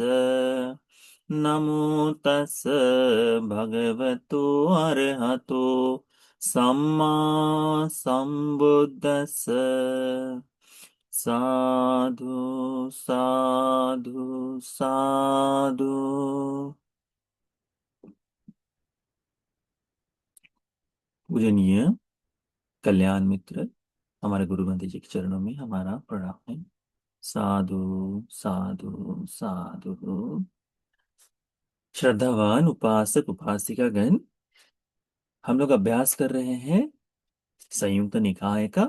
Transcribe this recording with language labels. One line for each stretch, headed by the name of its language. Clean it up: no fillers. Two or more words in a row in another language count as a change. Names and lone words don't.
Pali: नमो तस् भगवतो अरहतो सम्मा संबुद्धस्स। साधु साधु साधु।
Hindi: पूजनीय कल्याण मित्र, हमारे गुरु ग्रंथ जी के चरणों में हमारा प्रणाम है।
Pali: साधु साधु साधु।
Hindi: श्रद्धावान उपासक उपासिका गण, हम लोग अभ्यास कर रहे हैं संयुक्त निकाय का।